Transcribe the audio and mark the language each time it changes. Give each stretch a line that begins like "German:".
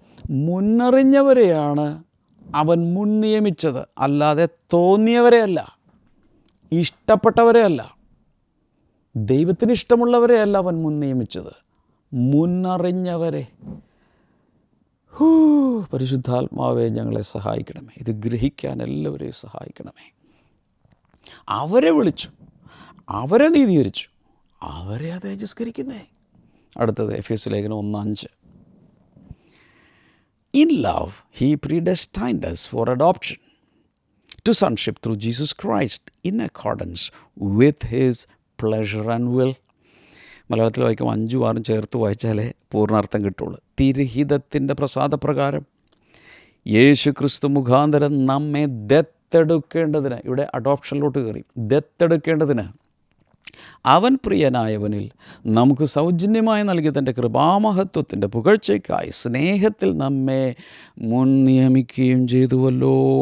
Malayalam: മുന്നറിഞ്ഞവരെയാണ് അവൻ മുൻ നിയമിച്ചത്, അല്ലാതെ തോന്നിയവരെയല്ല, ഇഷ്ടപ്പെട്ടവരെയല്ല, ദൈവത്തിന് ഇഷ്ടമുള്ളവരെയല്ല അവൻ മുൻ നിയമിച്ചത്, മുന്നറിഞ്ഞവരെ. പരിശുദ്ധാത്മാവേ, ഞങ്ങളെ സഹായിക്കണമേ. ഇത് ഗ്രഹിക്കാൻ എല്ലാവരെയും സഹായിക്കണമേ. അവരെ വിളിച്ചു, അവരെ നീതീകരിച്ചു, അവരെ തേജസ്കരിക്കുന്നേ. അടുത്തത് എഫേസ്യ ലേഖനം 1:5.
English: In love, he predestined us for adoption to sonship through Jesus Christ in accordance with his pleasure and will.
Malayalam: മലയാളത്തിൽ വായിക്കുമ്പോൾ 5ഉം 6ഉം ചേർത്ത് വായിച്ചാലേ പൂർണ്ണാർത്ഥം കിട്ടുള്ളൂ. തിരുഹിതത്തിൻ്റെ പ്രസാദപ്രകാരം യേശു ക്രിസ്തു മുഖാന്തരം നമ്മെ ദത്തെടുക്കേണ്ടതിന്, ഇവിടെ അഡോപ്ഷനിലോട്ട് കയറി, ദത്തെടുക്കേണ്ടതിന് അവൻ പ്രിയനായവനിൽ നമുക്ക് സൗജന്യമായി നൽകിയ തൻ്റെ കൃപാമഹത്വത്തിൻ്റെ പുകഴ്ചയ്ക്കായി സ്നേഹത്തിൽ നമ്മെ മുൻ നിയമിക്കുകയും ചെയ്തുവല്ലോ.